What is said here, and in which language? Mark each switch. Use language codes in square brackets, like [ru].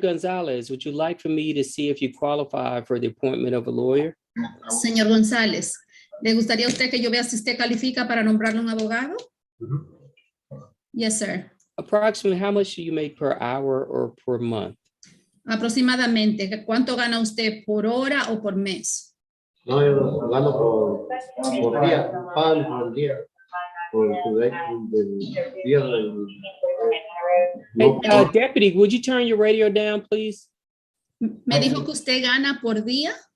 [en] Gonzalez, would you like for me to see if you qualify for the appointment of a lawyer? [es] Señor González, ¿le gustaría a usted que yo vea si usted califica para nombrarle un abogado? [en] Yes, sir. Approximately how much do you make per hour or per month? [es] Aproximadamente, ¿cuánto gana usted por hora o por mes? No, yo gano por día, pagan por día, por del día del... [en] Hey, Deputy, would you turn your radio down, please? [es] ¿Me dijo que usted gana por día?